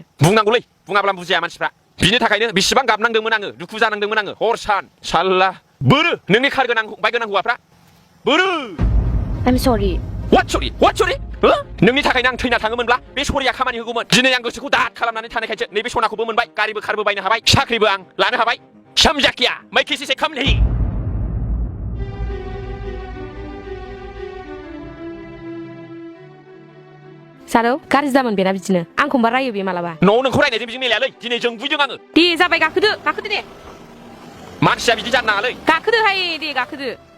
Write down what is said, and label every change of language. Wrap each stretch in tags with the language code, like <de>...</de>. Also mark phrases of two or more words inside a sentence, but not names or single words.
<brx>बुंनांगौलै बुङाब्ला बुजिया मानसिफ्रा बिनि थाखायनो बेसेबां गाबनांदोंमोन आङो दुखु जानांदोंमोन आङो हर सान साल्ला बोरो नोंनि कार गोनां बाइक गोनां हौवाफ्रा बोरो</brx> <en>I'm sorry What sorry</en> <brx>नोंनि थाखायनो आं थैना थाङोमोनब्ला बे सरिया खामानि होगौमोन दिनै आं गोसोखौ दाद खालामनानै थानायखायसो नैबे सनाखौबो मोनबाय गारिबो खारबो बायनो हाबाय साख्रिबो आं लानो हाबाय</brx> <hi>समझा मैं किसी से कम नहीं</hi> <brx>सारौ गाज्रि जामोन बेना बिदिनो आंखौबा रायो बे मालाबा न'आव नोंखौ रायनायजों बिजों मिलायालै दिनै जों बुइदों आङो दे जाबाय गाखोदो दे मानसिया बिदि जानो नाङालै गाखोदोहाय दे गाखोदो</brx>